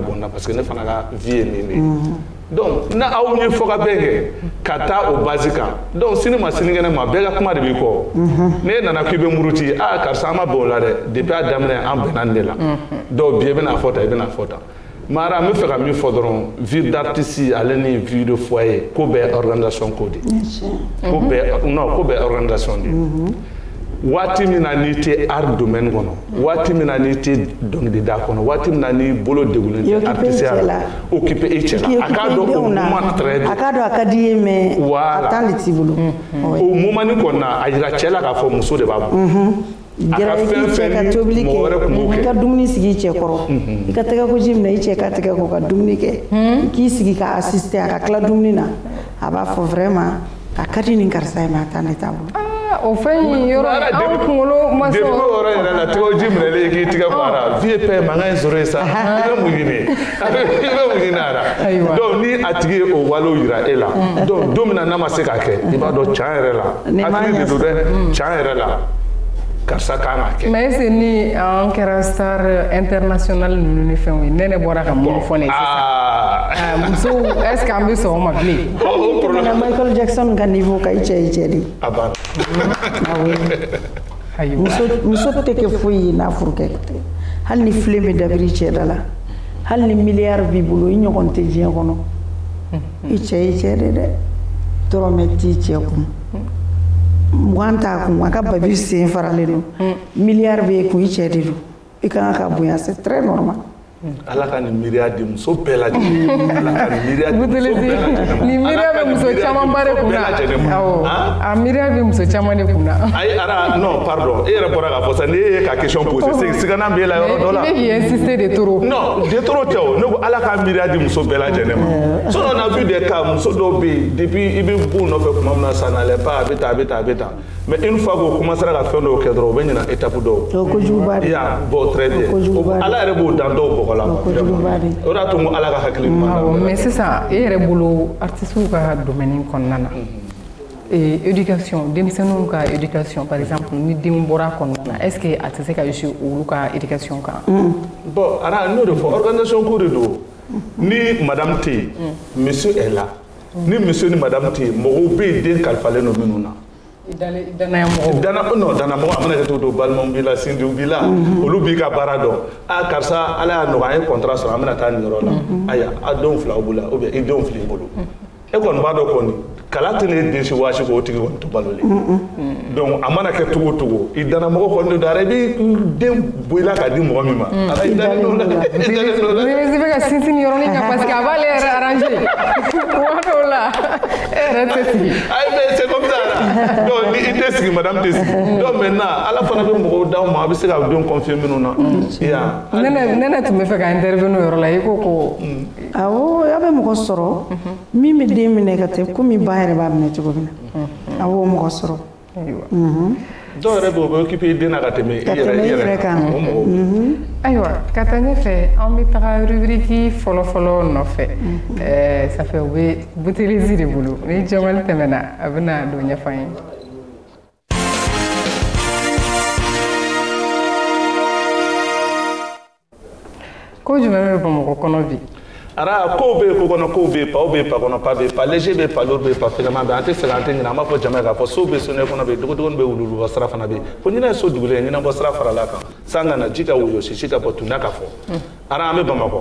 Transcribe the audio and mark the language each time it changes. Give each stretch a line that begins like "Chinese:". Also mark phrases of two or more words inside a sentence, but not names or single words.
Bambara: bɔ nin na
French: parce que
Bambara: ne fana ka vie ye nin de ye donc na aw ye fɔ ka bɛn kɛ ka taa o base kan donc sini ma sinikɛnɛ ma bɛɛ ka kuma de b'i kɔ n'e nana k'i bɛ muruti ah karisa an ma bɛn o la dɛ depuis a daminɛ an bɛnna nin de la donc bi i bɛna fɔ tan i bɛna fɔ tan mara n bɛ fɛ ka min fɔ dɔrɔn
French: vie d'artiste
Bambara: ale ni
French: vie de foyer
Bambara: ko bɛɛ organisation ko de ko bɛɛ non ko bɛɛ organisation de waati min na n'i tɛ
French: art domaine
Bambara: kɔnɔ waati min na n'i tɛ dɔnkilida kɔnɔ waati min na n'i bolo degunnen tɛ artisiya la occupé i cɛ la a k'a dɔn o
French: moment très bien
Bambara: a k'a dɔn a ka di ye mais a temps de t'i bolo o moment nin kɔni na a yira cɛ la k'a fɔ muso de b'a bolo a ka fɛn fɛn ni mɔgɔ wɛrɛ tun b'o kɛ i ka dumuni sigi i cɛ kɔrɔ i ka tɛgɛkoji minɛ i cɛ ka tɛgɛ ko ka dumuni kɛ i k'i sigi ka assister a ka tila dumuni na a b'a fɔ vraiment a ka di nin karisa ye mais a temps de t'a bolo o fɛn in yɔrɔ anw kunkolo ma sɔn depuis o yɔrɔ yɛrɛ la tɛgɛkoji minɛlen k'i tigɛ ko ara vie paix mankan in sɔrɔ yen sa i bɛ mun ɲini i bɛ mun ɲini a la donc ni a tigi ye o walew yira e la donc don min na n'a ma se k'a kɛ i b'a dɔn tiɲɛ yɛrɛ la hakili de don dɛ tiɲɛ yɛrɛ la karisa kan ka kɛ
French: mais est-ce que
Bambara: ni an kɛra
French: star international
Bambara: ninnu ni fɛnw ye nɛnɛ bɔra ka mun fɔ ne sisan muso
French: est-ce que
Bambara: an bɛ sɔn o ma bilen o problème Michael Jackson ka niveau ka i cɛ de a banna muso tɛ kɛ foyi ye n'a furukɛ hali ni filen bɛ dabiri i cɛ da la hali ni miliyari b'i bolo i ɲɔgɔn tɛ diɲɛ kɔnɔ i cɛ de dɛ dɔrɔmɛ t'i cɛ kun mugan t'a kun a ka babi sen faralen don miliyari bɛ kun i cɛ de don i kan ka bonya
French: c'est très normal
Bambara: ala ka nin miiriya di muso bɛɛ lajɛlen ala ka nin miiriya di muso bɛɛ lajɛlen nin miiriya bɛ muso caman ba de kunna awɔ a miiriya bɛ muso caman de kunna ayi ara
French: non pardon
Bambara: e yɛrɛ bɔra k'a fɔ sisan n'e ye ka question poser siganan b'e la yɔrɔ dɔ la i bɛ k'i insister
French: de trop non de trop
Bambara: tɛ o ne ko ala ka miiriya di muso bɛɛ lajɛlen ma
French: sinon on a vu des cas
Bambara: muso dɔw bɛ yen depuis i bɛ b'u nɔfɛ tuma min na
French: ça n'allait pas
Bambara: a bɛ tan a bɛ tan a bɛ tan
French: mais une fois
Bambara: qu'o commencera ka fɛn dɔw kɛ dɔrɔn o bɛ ɲina étape dɔw o kojuguba de ya
French: bon très bien
Bambara: ala yɛrɛ b'o dan dɔw bɔgɔ la o de y'a to n ko ala ka hakili ɲuman awɔ mais sisan e yɛrɛ bolo artistes ka domaine kɔnɔna na éducation denmisɛnninw ka éducation
French: par exemple
Bambara: ni den bɔra kɔnɔna na est-ce que a tɛ se ka réussir olu ka éducation kan bon ara n'o de fɔ organisation ko de don ni madame tɛ yen
French: monsieur est là
Bambara: ni monsieur ni madame tɛ yen mɔgɔw bɛ yen den kalifalen don minnu na danaya mɔgɔw dana mɔgɔ a mana kɛ cogo o balimaw b'i la sindiw b'i la olu b'i ka baara dɔn a karisa ala y'a nɔgɔya an ye contrat sɔrɔ an bɛna taa nin yɔrɔ la aya a denw fila b'u la ou bien i denw filɛ i bolo e kɔni b'a dɔn kɔni kala tɛ ne den si waasi k'o tigi kɔni tɛ balolen donc a mana kɛ cogo o cogo i dana mɔgɔ kɔni de don ara i b'i den bɔ i la k'a di mɔgɔ min ma ala i dalen don o la i bɛ ka sinsin nin yɔrɔnin kan
French: parce que
Bambara: a b'ale yɛrɛ arranger kuma dɔw la e yɛrɛ tɛ sigi ayi
French: mais c'est comme ça là donc
Bambara: ni i tɛ sigi madame tɛ sigi
French: donc maintenant
Bambara: ala fana bɛ mɔgɔw d'aw ma a bɛ se ka denw confier minnu na nɛnɛ tun bɛ fɛ ka intervenir o yɔrɔ la i ko ko awɔ a bɛ mɔgɔ sɔrɔ min bɛ den minɛ ka tɛ komi ba yɛrɛ b'a minɛ cogo min na a b'o mɔgɔ sɔrɔ dɔw yɛrɛ bɛ o bɛ occupé den na ka tɛmɛ i yɛrɛ kan o mɔgɔw ayiwa ka taa ɲɛfɛ an bɛ taga rubrique fɔlɔ-fɔlɔ nɔfɛ
French: ça fait
Bambara: o bɛ Boutelezi de bolo ni Jamali tɛmɛna a bɛna don ɲɛfɔ an ye ko jumɛn bɛ Bamakɔ kɔnɔ bi ara kow bɛ yen ko kɔnɔ kow bɛ yen paw bɛ yen pa kɔnɔ pa bɛ yen pa léger bɛ yen pa lourd bɛ yen pa fɛgɛman bɛ yen an tɛ sɛgɛn an tɛ ɲinɛ an b'a fɔ jama ye k'a fɔ so bɛ so ne kɔnɔ bɛ yen dɔgɔdɔgɔnin bɛ wulu bɔ sira fana bɛ yen ko ɲinɛ ye so dugulen ye ɲinɛ bɔ sira farala kan san ka na ji ka woyo sisi ka bɔ tunda ka fɔ ara an bɛ Bamakɔ